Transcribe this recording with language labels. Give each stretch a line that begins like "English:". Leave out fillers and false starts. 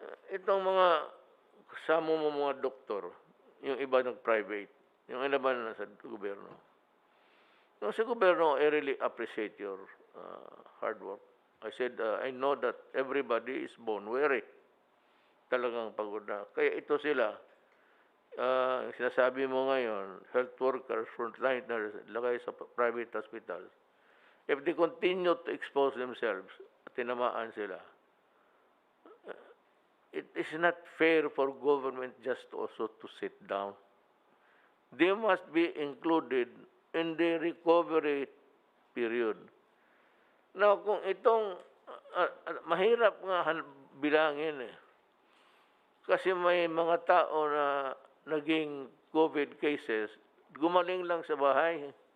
Filipino: Itong mga kasama mo mga doktor, yung iba nag-private, yung iba na sa gobyerno. Yung sa gobyerno,
English: I really appreciate your hard work. I said, I know that everybody is bone weary.
Filipino: Talagang pagod na. Kaya ito sila, sinasabi mo ngayon, health workers, frontliners, lagay sa private hospitals.
English: If they continue to expose themselves,
Filipino: tinamaan sila,
English: it is not fair for government just also to sit down. They must be included in the recovery period. Now,
Filipino: kung itong mahirap nga bilangin eh. Kasi may mga tao na naging COVID cases, gumaling lang sa bahay.